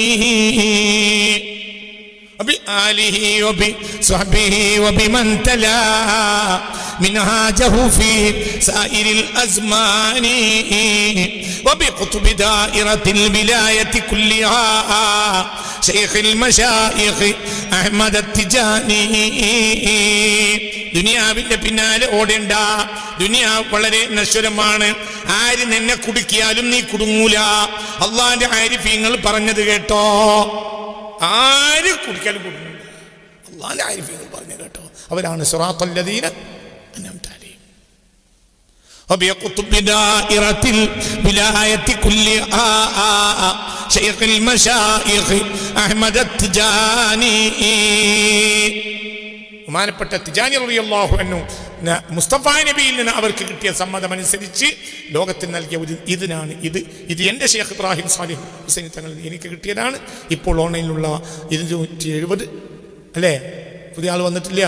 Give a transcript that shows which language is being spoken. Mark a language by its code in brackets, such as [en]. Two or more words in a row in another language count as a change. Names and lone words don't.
[ar] وبآله وبصحبه وبمن تلا منهاجه في سائر الأزمان وبقطب دائرة الولاية كلها شيخ المشايخ أحمد التجاني. [ml] ദുനിയാവിന്റെ പിന്നാലെ ഓടേണ്ട, ദുനിയാവ് വളരെ നശ്വരമാണ്. ആര് നിന്നെ കുടുക്കിയാലും നീ കുടുങ്ങൂല. അള്ളാന്റെ ആരിഫീങ്ങൾ പറഞ്ഞത് കേട്ടോ, ആര് കുടിക്കാനും കുടുങ്ങൂല. അള്ളാന്റെ ആരിഫീങ്ങൾ പറഞ്ഞു കേട്ടോ, അവരാണ് [ar] صراط الذين أنعمت عليهم. وبقطب دائرة الولاية كلها شيخ المشايخ أحمد التجاني. [ml] ബഹുമാനപ്പെട്ട തിജാനി [ar] رضي الله عنه [ml] മുസ്തഫ നബിയിൽ നിന്ന് അവർക്ക് കിട്ടിയ സമ്മതമനുസരിച്ച് ലോകത്തിന് നൽകിയ ഒരു ഇതിനാണ് ഇത് എൻ്റെ ഷെയ്ഖ് ഇബ്രാഹിം സാലിഹ് ഹുസൈനി തങ്ങളിൽ എനിക്ക് കിട്ടിയതാണ്. ഇപ്പോൾ ഓൺലൈനിലുള്ള 270 അല്ലേ, പുതിയ ആൾ വന്നിട്ടില്ല.